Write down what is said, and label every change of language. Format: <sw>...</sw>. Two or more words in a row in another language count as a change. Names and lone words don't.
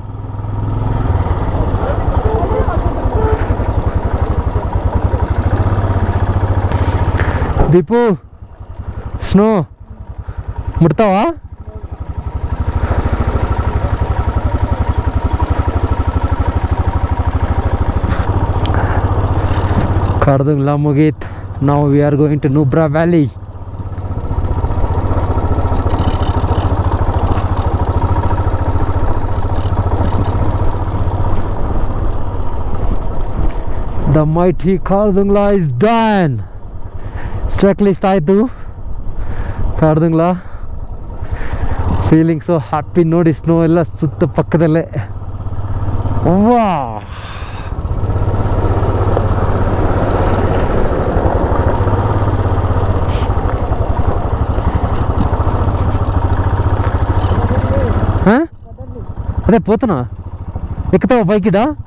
<kn>ದೀಪು ಸ್ನೋ ಮುಟ್ತಾವ ಕಾಡ್ದಂಗ್ಲಾ ಮುಗೀತ್.</kn> <en>ನಾವು we are going to Nubra Valley. The mighty Kardungla is done. check list ಆಯಿತು. ಕಾಡ್ದಂಗ್ಲಾ feeling so happy. ನೋಡಿ ಸ್ನೋ ಎಲ್ಲ ಸುತ್ತ ಪಕ್ಕದಲ್ಲೇ. ವಾ ಹಾಂ ಅದೇ</en> <te>పోతున్నా ఎక్కుతావా పైకిడా?</te>